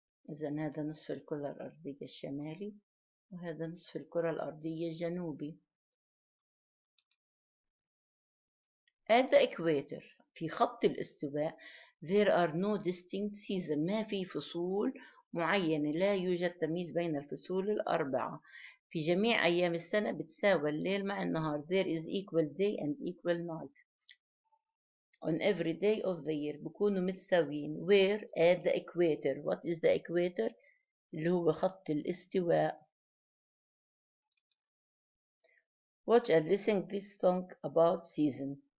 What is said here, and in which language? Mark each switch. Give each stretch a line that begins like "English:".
Arabic: إذا هذا نصف الكرة الأرضية الشمالي وهذا نصف الكرة الأرضية الجنوبي.
English: At the equator,
Arabic: في خط الاستواء,
English: there are no distinct seasons.
Arabic: ما في فصول معينة، لا يوجد تمييز بين الفصول الأربعة. في جميع أيام السنة بتساوي الليل مع النهار.
English: There is equal day and equal night on every day of the year.
Arabic: بيكونوا متساويين.
English: Where? At the equator. What is the equator?
Arabic: اللي هو خط الاستواء.
English: Watch and listen this song about season.